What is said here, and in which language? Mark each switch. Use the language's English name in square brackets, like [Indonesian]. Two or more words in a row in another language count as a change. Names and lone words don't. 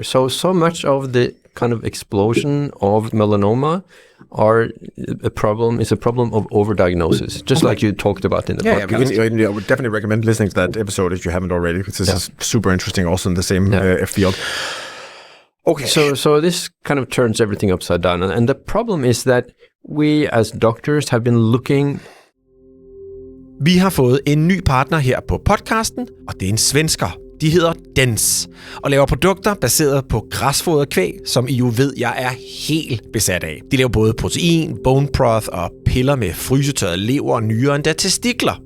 [English] So much of the kind of explosion of melanoma is a problem of overdiagnosis, just like you talked about in the podcast. I would definitely recommend listening to that episode if you haven't already, because this is super interesting, also in the same field. Okay. So this kind of turns everything upside down. And the problem is that we as doctors have been looking. [Danish] Vi har fået en ny partner her på podcasten, og det er en svensker. De hedder Dens og laver produkter baseret på græsfodret kvæg, som I jo ved, jeg er helt besat af. De laver både protein, [English] bone broth [Danish] og piller med frysetørret lever og nyrer, endda testikler.